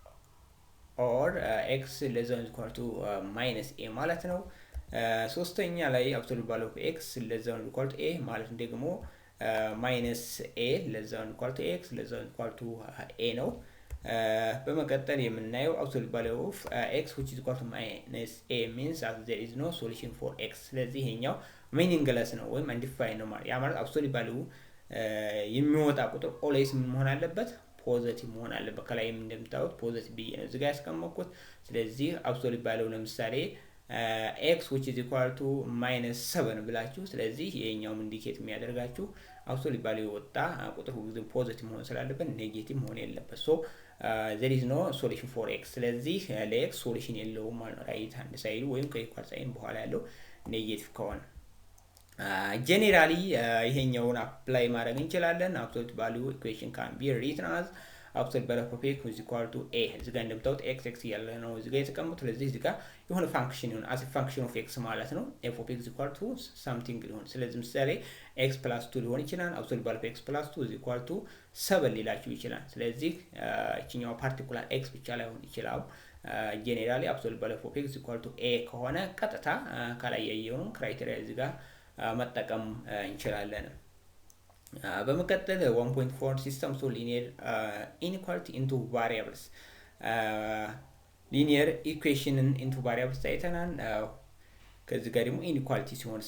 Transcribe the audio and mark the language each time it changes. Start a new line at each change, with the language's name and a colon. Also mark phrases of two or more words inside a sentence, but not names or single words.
English: or x less than equal to minus a
Amharic: ማለት ነው። ሶስተኛ ላይ
English: absolute value of x less than equal to a
Amharic: ማለት ደግሞ
English: minus a less than equal to x less than equal to a
Amharic: ነው። በመቀጠል የምናየው
English: absolute value of x which is equal to minus a means that there is no solution for x።
Amharic: ስለዚህ ይሄኛው meaningless ነው ወይም undefined ነው ማለት ያ ማለት
English: absolute value
Amharic: የሚወጣ ቁጥር ኦልዌይስ ምን መሆን አለበት? ፖዚቲቭ መሆን አለበት። ከላይም እንደምታዩት ፖዚቲቭ ብዬ ነው እዚህ ጋር ያስቀመጥኩት። ስለዚህ
English: absolute value ለምሳሌ x which is equal to minus 7
Amharic: ብላችሁ ስለዚህ ይሄኛው ኢንዲኬት የሚያደርጋችሁ
English: absolute value
Amharic: ወጣ ቁጥር ሁሉ ፖዚቲቭ መሆን ስላለበት ኔጌቲቭ መሆን የለበት።
English: ሶ there is no solution for x።
Amharic: ስለዚህ ለx ሶሉሽን የለውም ማለት ነው።
English: right hand side
Amharic: ወይም
English: equal sign
Amharic: በኋላ ያለው ኔጌቲቭ ከሆነ
English: ጀነራሊ
Amharic: ይሄኛውን አፕላይ ማድረግ እንችላለን።
English: absolute value equation can be written as absolute value of x is equal to a።
Amharic: እዚህ ጋር እንደምታዩት x x ያለ ነው እዚህ ጋር የተቀመጡት። ስለዚህ እዚህ ጋር የሆነ ፋንክሽን ይሁን
English: as a function of x
Amharic: ማለት ነው
English: f of x is equal to something
Amharic: ሊሆን ስለዚህ ምሳሌ
English: x plus 2
Amharic: ሊሆን ይችላል።
English: absolute value of x plus 2 is equal to 7
Amharic: ሊላችሁ ይችላል። ስለዚህ እቺኛው ፓርቲኩላር x ብቻ ላይሆን ይችላል። ጀነራሊ
English: absolute value of x is equal to a
Amharic: ከሆነ ቀጥታ ከላይ ያየውን ክራይቴሪያ እዚህ ጋር መጠቀም እንችላለን። በመቀጠል 1.4
English: systems of linear inequality in two variables linear equations in two variables
Amharic: አይተናል። ከዚህ ጋር ደግሞ ኢንኢኳሊቲ ሲሆንስ